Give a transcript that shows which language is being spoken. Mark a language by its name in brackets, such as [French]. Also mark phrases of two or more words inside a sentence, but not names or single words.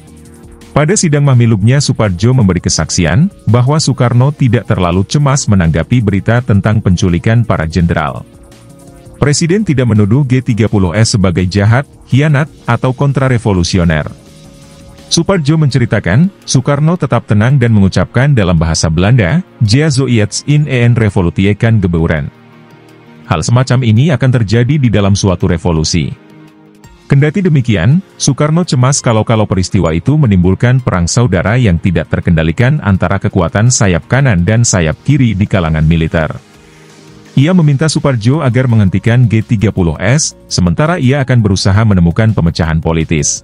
[Indonesian] Pada sidang mahmilubnya Soepardjo memberi kesaksian, bahwa Soekarno tidak terlalu cemas menanggapi berita tentang penculikan para jenderal. Presiden tidak menuduh G30S sebagai jahat, khianat, atau kontrarevolusioner. Soepardjo menceritakan, Soekarno tetap tenang dan mengucapkan dalam bahasa Belanda, [Dutch] "Jia zoiets in een revolutie kan gebeuren." [Indonesian] Hal semacam ini akan terjadi di dalam suatu revolusi. Kendati demikian, Soekarno cemas kalau peristiwa itu menimbulkan perang saudara yang tidak terkendalikan antara kekuatan sayap kanan dan sayap kiri di kalangan militer. Ia meminta Soepardjo agar menghentikan G30S, sementara ia akan berusaha menemukan pemecahan politis.